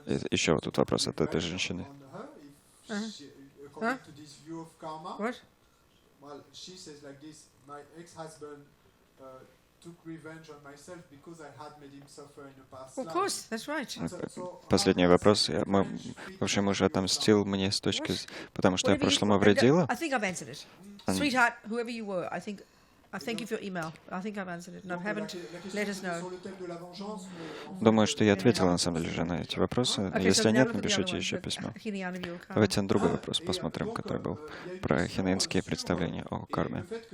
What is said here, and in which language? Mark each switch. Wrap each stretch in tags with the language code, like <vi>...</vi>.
<ru>Еще вот тут вопрос от этой женщины.</ru> <en>Huh? What? Well, she says like this: my ex-husband took revenge on myself because I had made him suffer in the past Of life. course, that's right.</en> <ru>Последний вопрос. Мой бывший муж отомстил мне с точки... Потому что я в прошлом овредила.</ru> <en>I think I've answered it. Sweetheart, whoever you were, I thank you for your email. I think I've answered it. And I haven't, let us know.</en> <ru>Думаю, что я ответила на самом деле на эти вопросы. Если нет, напишите еще письмо. Давайте на другой вопрос посмотрим, который был про хинеинские представления о карме.</ru>